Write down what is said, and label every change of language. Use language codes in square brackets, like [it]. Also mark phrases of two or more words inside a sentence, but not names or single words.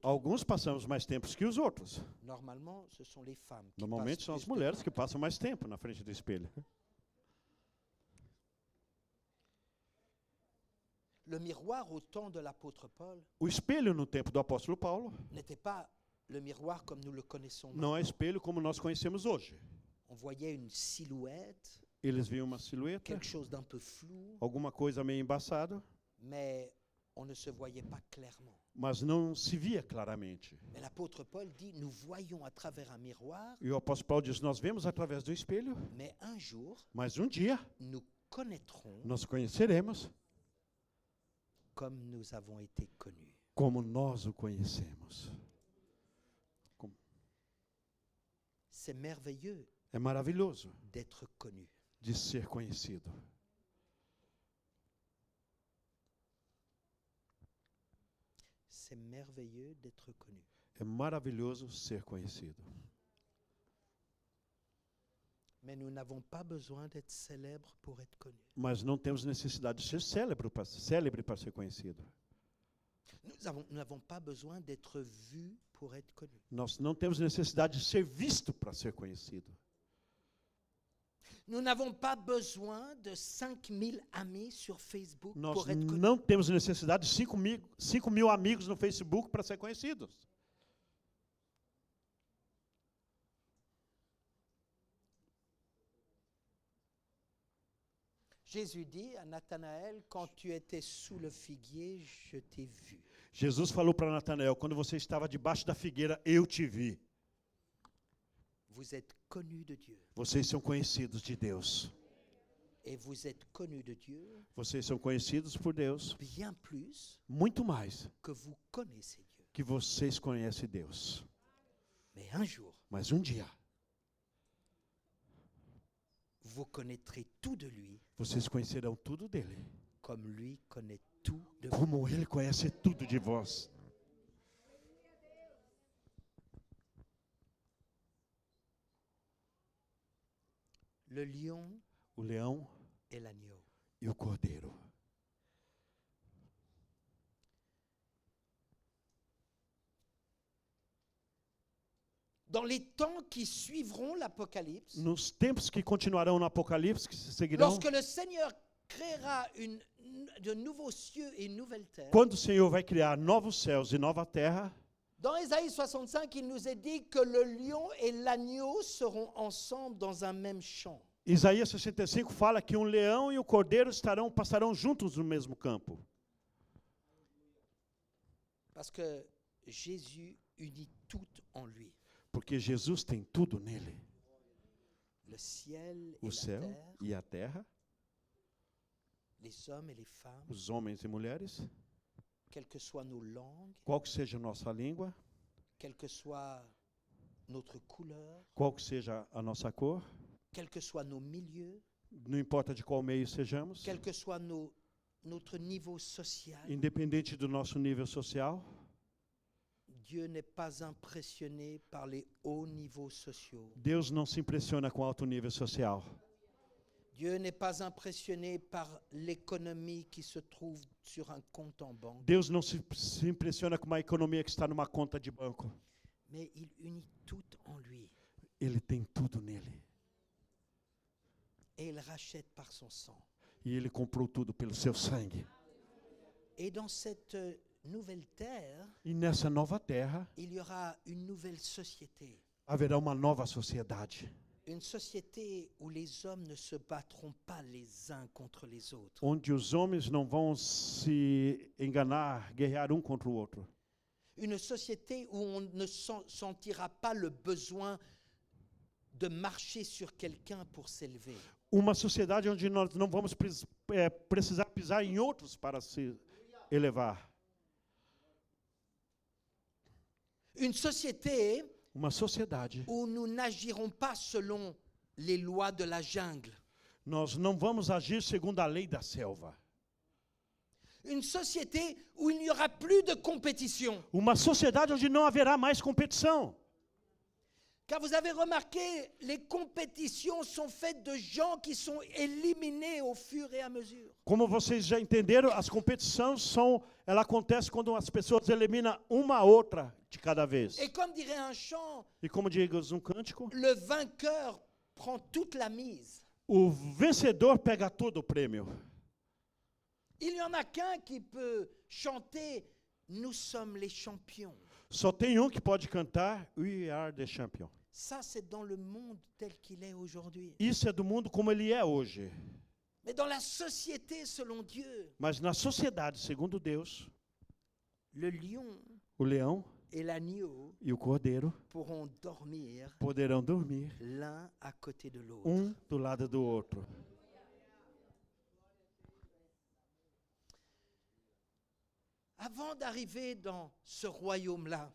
[pt] Alguns passamos mais tempo que os outros. [fr] Normalement, ce sont les femmes qui [pt] Normalmente [fr] passent [pt] são as [fr] plus de [pt] mulheres [fr] temps. [pt] que passam mais tempo na frente do espelho. [fr] Le miroir au temps de l'apôtre Paul [pt] O espelho no tempo do apóstolo Paulo [fr] n'était pas le miroir comme nous le connaissons [pt] não é [fr] maintenant. [pt] espelho como nós conhecemos hoje. [fr] On voyait une silhouette, [pt] Eles viam uma silhueta, [fr] quelque chose d'un peu flou, [pt] alguma coisa meio embaçada, [fr] mais on ne se voyait pas clairement. [pt] mas não se via claramente. [fr] Mais l'apôtre Paul dit, nous voyons à travers un miroir, [pt] E o apóstolo Paulo diz: nós vemos através do espelho, [fr] mais un jour, [pt] mas dia [fr] nous connaîtrons [pt] nós conheceremos [fr] comme nous avons été connus. [pt] como nós o conhecemos. [fr] C'est merveilleux [pt] É maravilhoso [fr] d'être connu. [pt] de ser conhecido. [fr] C'est merveilleux d'être connu. [pt] É maravilhoso ser conhecido. [fr] Mais nous n'avons pas besoin d'être célèbres pour être connus. [pt] Mas não temos necessidade de ser célebre para ser conhecido. [fr] Nous n'avons pas besoin d'être vus pour être connus. [pt] Nós não temos necessidade de ser visto para ser conhecido. [fr] Nous n'avons pas besoin de 5000 amis sur Facebook [pt] Nós [fr] pour être connus. [pt] não temos necessidade de 5 mil amigos no Facebook para ser conhecidos. [fr] Jésus dit à Nathanaël, quand tu étais sous le figuier, je t'ai vu. [pt] Jesus falou para Natanael: quando você estava debaixo da figueira, eu te vi. [fr] Vous êtes connus de Dieu. [pt] Vocês são conhecidos de Deus. [fr] Et vous êtes connus de Dieu [pt] Vocês são conhecidos por Deus [fr] bien plus [pt] muito mais [fr] que vous connaissez Dieu. [pt] que vocês conhecem Deus. [fr] Mais un jour, [pt] Mas dia, [fr] vous connaîtrez tout de lui [pt] vocês conhecerão tudo dele, [fr] comme lui connaît tout de vous. [pt] como ele conhece tudo de vós. [fr] Le lion [pt] O leão [fr] et l'agneau. [pt] e o cordeiro. [fr] Dans les temps qui suivront l'Apocalypse, [pt] Nos tempos que continuarão no Apocalipse, que se seguirão, [fr] lorsque le Seigneur créera de nouveaux cieux et une nouvelle terre, [pt] quando o Senhor vai criar novos céus e nova terra, [fr] dans Ésaïe 65, il nous est dit que le lion et l'agneau seront ensemble dans un même champ. [pt] Isaías 65 fala que leão e o cordeiro passarão juntos no mesmo campo. [fr] Parce que Jésus unit tout en lui. [pt] Porque Jesus tem tudo nele. [fr] Le ciel et [pt] O [fr] la [pt] céu [fr] terre, [pt] e a terra, [fr] les hommes et les femmes, [pt] os homens e mulheres, [fr] quelles que soient nos langues, [pt] qual que seja a nossa língua, [fr] quelle que soit notre couleur, [pt] qual que seja a nossa cor, [fr] quels que soient nos milieux, [pt] não importa de qual meio sejamos, [fr] quelles que soient nos notre niveau social, [pt] independente do nosso nível social, [fr] Dieu n'est pas impressionné par les hauts niveaux sociaux. [pt] Deus não se impressiona com alto nível social. [fr] Dieu n'est pas impressionné par l'économie qui se trouve sur un compte en banque. [pt] Deus não se impressiona com uma economia que está numa conta de banco. [fr] Mais il unit tout en lui. [pt] Ele tem tudo nele. [fr] Et il rachète par son sang. [pt] E ele comprou tudo pelo seu sangue. [fr] Et dans cette nouvelle terre, [pt] E nessa nova terra, [fr] il y aura une nouvelle société. [pt] haverá uma nova sociedade. [fr] Une société où les hommes ne se battront pas les uns contre les autres. [pt] Onde os homens não vão se enganar, guerrear um contra o outro. [fr] Une société où on ne sentira pas le besoin de marcher sur quelqu'un pour s'élever. [pt] Uma sociedade onde nós não vamos precisar pisar em outros para se elevar. [fr] Une société [pt] Uma sociedade. [fr] où nous n'agirons pas selon les lois de la jungle. [pt] Nós não vamos agir segundo a lei da selva. [fr] Une société où il n'y aura plus de compétition. [pt] Uma sociedade onde não haverá mais competição. [fr] Car vous avez remarqué, les compétitions sont faites de gens qui sont éliminés au fur et à mesure. [pt] Como vocês já entenderam, as competições ela acontece quando as pessoas eliminam uma a outra de cada vez. [fr] Et comme dirait un chant, [pt] E como diz um cântico, [fr] le vainqueur prend toute la mise. [pt] o vencedor pega todo o prêmio. [fr] Il n'y en a qu'un qui peut chanter « Nous sommes les champions ». [pt] Só tem um que pode cantar We Are the Champion. [fr] Ça, c'est dans le monde tel qu'il est aujourd'hui. [pt] Isso é do mundo como ele é hoje. [fr] Mais dans la société selon Dieu, [pt] Mas na sociedade, segundo Deus, [fr] le lion [pt] o leão [fr] et l'agneau [pt] e o cordeiro [fr] pourront dormir [pt] poderão dormir [fr] l'un à côté de l'autre. [pt] um do lado do outro. [fr] Avant d'arriver dans ce royaume-là,